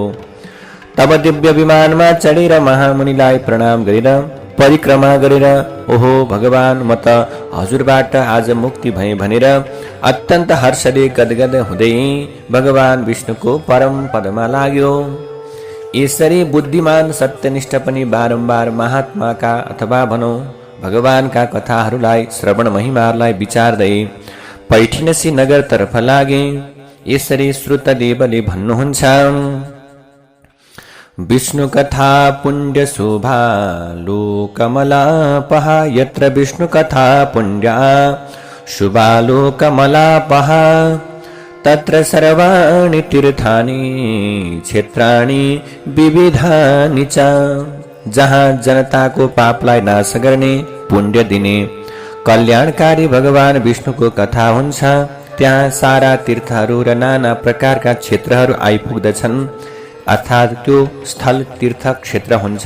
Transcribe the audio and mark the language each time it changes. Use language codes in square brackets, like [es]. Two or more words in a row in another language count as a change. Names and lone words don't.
[ne] तब दिव्य विमानमा चढेर महामुनिलाई प्रणाम गरेर परिक्रमा गरेर, ओहो भगवान, म त हजुरबाट आज मुक्ति भएँ भनेर अत्यन्त हर्षले गदगद हुँदै भगवान विष्णुको परम पदमा लाग्यो। यसरी बुद्धिमान सत्यनिष्ठ पनि बारम्बार महात्माका अथवा भनौँ भगवानका कथाहरूलाई श्रवण महिमाहरूलाई विचार्दै पैठिनसी नगरतर्फ लागे। यसरी श्रुतदेवले भन्नुहुन्छ, [sa] विष्णु कथा पुण्य शोभा लोकमलापहा, यत्र विष्णु कथा पुण्या शुभा लोकमलापहा, तत्र सर्वाणि तीर्थानि क्षेत्राणि विविधानि च। [ne] जहाँ जनताको पापलाई नाश गर्ने, पुण्य दिने, कल्याणकारी भगवान विष्णुको कथा हुन्छ, त्यहाँ सारा तीर्थहरू र नाना प्रकारका क्षेत्रहरू आइपुग्दछन्। अर्थात् त्यो स्थल तीर्थ क्षेत्र हुन्छ।